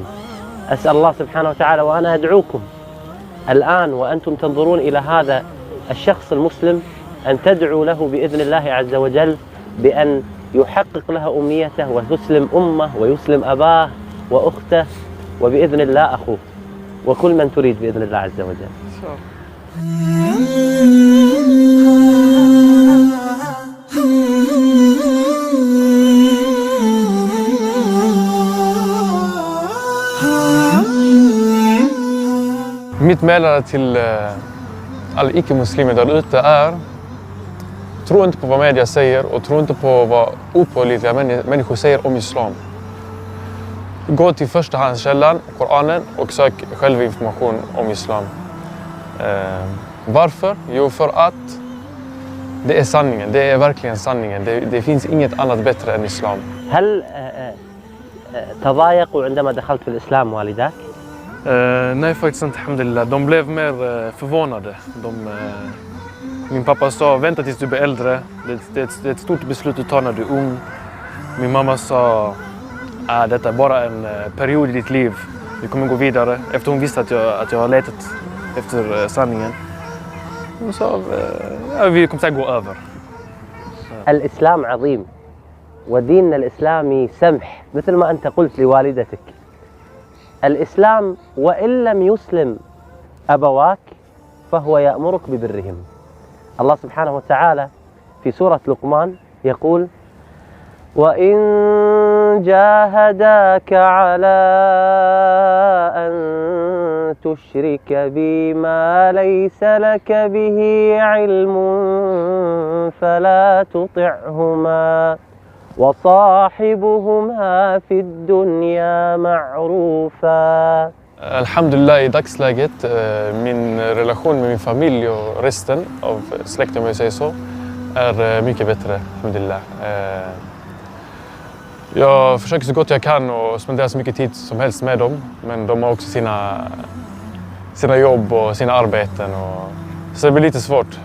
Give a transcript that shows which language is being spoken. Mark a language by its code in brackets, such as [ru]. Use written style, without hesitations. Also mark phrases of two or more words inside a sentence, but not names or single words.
[ar] أسأل الله سبحانه وتعالى وأنا أدعوكم الآن وأنتم تنظرون إلى هذا الشخص المسلم أن تدعوا له بإذن الله عز وجل بأن يحقق له أمنيته وتسلم أمه ويسلم أباه وأخته وبإذن الله أخوه وكل من تريد بإذن الله عز وجل. [sv] Mitt meddelande till alla icke-muslimer där ute är: tro inte på vad media säger och tro inte på vad opålitliga människor säger om islam. Gå till förstahandskällan, Koranen, och sök själv information om islam. Varför? Jo, för att det är sanningen. Det är verkligen sanningen. Det finns inget annat bättre än islam. [ar] هل تضايقوا عندما دخلت في الإسلام والداك؟ [sv] Nej, faktiskt inte, alhamdulillah. De blev mer förvånade. Min pappa sa, vänta tills du blir äldre. Det är ett stort beslut att ta när du är ung. Min mamma sa, detta är bara en period i ditt liv. Vi kommer gå vidare. Efter hon visste att jag har letat efter sanningen. Hon sa, vi kommer säkert gå över. [ar] الإسلام عظيم وديننا الإسلامي سمح مثل ما أنت قلت لوالدتك. الإسلام وإن لم يسلم أبواك فهو يأمرك ببرهم. الله سبحانه وتعالى في سورة لقمان يقول: وإن جاهداك على أن تشرك بي ما ليس لك به علم فلا تطعهما وصاحبهما في الدنيا معروفا. [sv] Alhamdulillah, i dagsläget, min relation med min familj och resten av släkten, om jag säger så, är mycket bättre, alhamdulillah. Jag försöker så gott jag kan och spendera så mycket tid som helst med dem, men de har också sina jobb och sina arbeten, så det blir lite svårt.